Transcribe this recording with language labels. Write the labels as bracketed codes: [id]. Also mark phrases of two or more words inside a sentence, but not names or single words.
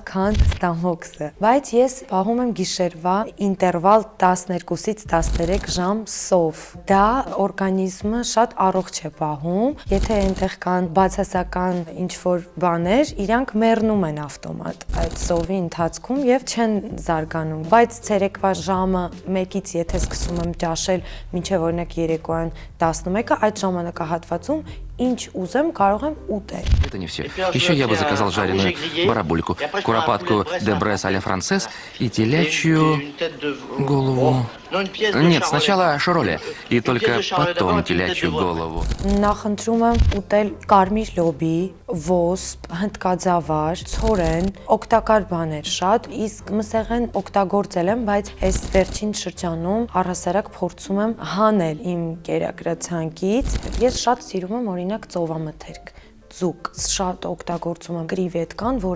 [hy] քան ստամոքսը։ Բայց ես պահում եմ գիշերվա ինտերվալ 12-ից 13 ժամ սով։ Դա օրգանիզմը շատ առողջ է պահում։ Եթե այնտեղ կան բացասական ինչ-որ բաներ, իրանք մեռնում են ավտոմատ այդ սովի ընթացքում եւ չեն զարգանում։ Բայց ցերեկվա ժամը 1-ից եթե սկսում եմ ճաշել մինչեւ օրինակ երեկոյան 11-ը, այդ ժամանակահատվածում ինչ ուզեմ կարող եմ уտել. [ru] Это не все. Еще я бы заказал жареную барабульку, куропатку де брес а-ля францез и телячью голову. Нет, сначала шороли, и только потом телячью голову. [hy] Նախընտրում եմ ուտել կարմիր լոբի, ոսպ, հնդկաձավար, ցորեն, օգտակար բաներ շատ, իսկ մսեղեն օգտագործել եմ, բայց այս վերջին շրջանում առհասարակ փորձում եմ հանել իմ կերակրացանկից։ Ես շատ սիրում եմ օրինակ ծովամթերք։ Ձուկ շատ օգտագործում եմ կրիվետկան, որը